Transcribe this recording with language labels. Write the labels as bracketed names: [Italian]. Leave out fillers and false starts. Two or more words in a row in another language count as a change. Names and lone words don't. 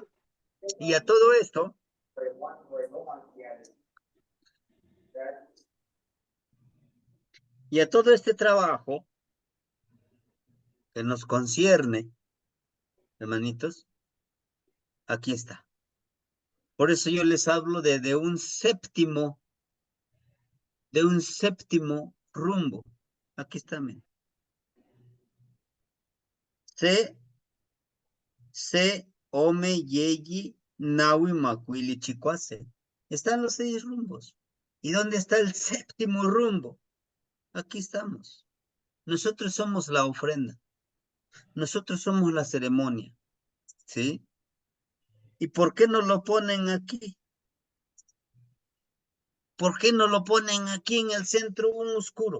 [Spanish] Y a todo esto, y a todo este trabajo que nos concierne, hermanitos, aquí está. Por eso yo les hablo de un séptimo rumbo. Aquí está, men. [Nahuatl languages] Se ome yeyi nawi macuili chicuase. [Spanish] Están los 6 rumbos. ¿Y dónde está el séptimo rumbo? Aquí estamos. Nosotros somos la ofrenda. Nosotros somos la ceremonia. ¿Sí? ¿Y por qué no lo ponen aquí? ¿Por qué no lo ponen aquí en el centro un oscuro?